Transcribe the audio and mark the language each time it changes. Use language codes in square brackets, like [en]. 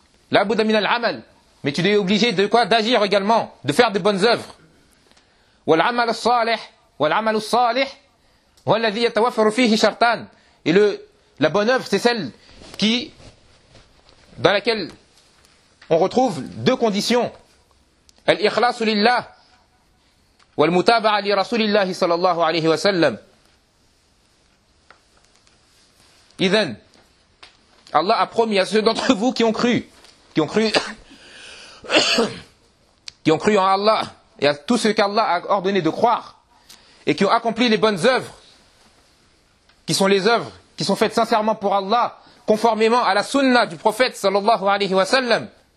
[ar] La budda min al-amal. [fr] Mais tu es obligé de quoi? D'agir également, de faire des bonnes œuvres. [ar] Wal-amal as-salih. والذي يتوفر فيه شرطان. [fr] Et la bonne œuvre, c'est celle qui, dans laquelle on retrouve deux conditions. [ar] الإخلاص لله والمتابعة لرسول الله صلى الله عليه وسلم. [fr] إذن Allah a promis à ceux d'entre vous qui ont cru en Allah et à tout ce qu'Allah a ordonné de croire et qui ont accompli les bonnes œuvres, qui sont les œuvres qui sont faites sincèrement pour Allah, conformément à la sunna du prophète sallallahu alayhi wa sallam.